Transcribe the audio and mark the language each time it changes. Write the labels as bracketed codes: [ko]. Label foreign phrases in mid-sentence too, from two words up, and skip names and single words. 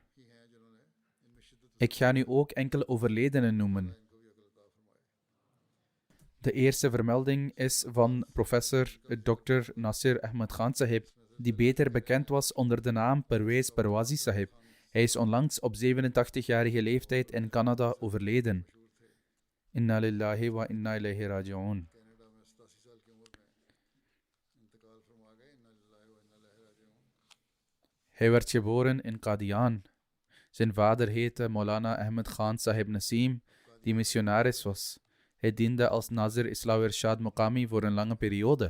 [nl] Ik ga nu ook enkele overledenen noemen. De eerste vermelding is van professor Dr. Nasir Ahmed Khan Sahib, die beter bekend was onder de naam Perwez Perwazi Sahib. Hij is onlangs op 87-jarige leeftijd in Canada overleden. [ar] إنا لله وإنا إليه راجعون. [nl] Hij werd geboren in Qadian. Zijn vader heette Maulana Ahmed Khan Sahib Nasim, die missionaris was. Hij diende als Nazir Islam Irshad Muqami voor een lange periode.